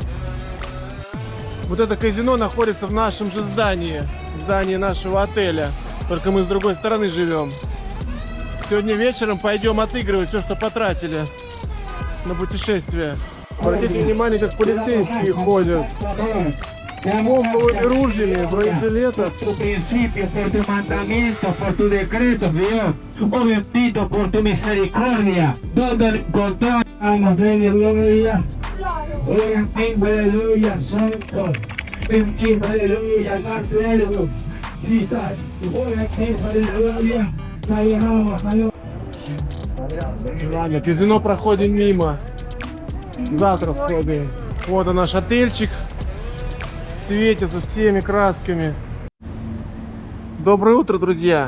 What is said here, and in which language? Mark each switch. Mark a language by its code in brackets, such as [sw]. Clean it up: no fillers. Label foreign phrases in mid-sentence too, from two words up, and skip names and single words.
[ru] Вот это казино находится в нашем же здании нашего отеля. Только мы с другой стороны живем. Сегодня вечером пойдем отыгрывать все, что потратили на путешествие. Обратите внимание, как полицейские ходят. Помповыми ружьями, бронежилетах. [es] Tu principio, por tu mandamiento, por tu decreto, Dios. Oh bendito por tu misericordia. Donde encontrar almas de gloria. Oh bendito, aleluya, santo. Bendito, aleluya, aleluya. Jesus. Oh bendito, aleluya. [ru] Ладно, казино проходим мимо. Завтра сходим. Вот и наш отельчик. Светится всеми красками. Доброе утро, друзья!